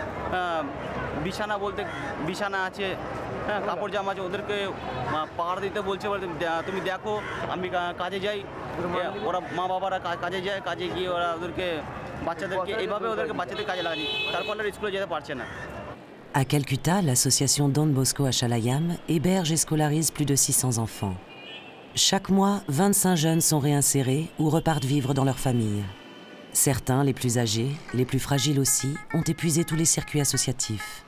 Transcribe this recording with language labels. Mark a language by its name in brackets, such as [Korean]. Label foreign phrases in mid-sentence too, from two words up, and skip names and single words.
[Bangla] বিছানা আছে হ্যাঁ কাপড় জামা আছে ওদেরকে পাহাড় দিতে বলছে তুমি দেখো আমি কাজে যাই ওরা মা বাবারা কাজে যায় কাজে গিয়ে ওরা ওদেরকে বাচ্চাদেরকে এইভাবে ওদেরকে বাচ্চাদের কাজে লাগাচ্ছি তারপর স্কুলে যেতে পারছে না [French] À Calcutta, l'association Don Bosco Achalayam héberge et scolarise plus de 600 enfants. Chaque mois, 25 jeunes sont réinsérés ou repartent vivre dans leur famille. Certains, les plus âgés, les plus fragiles aussi, ont épuisé tous les circuits associatifs.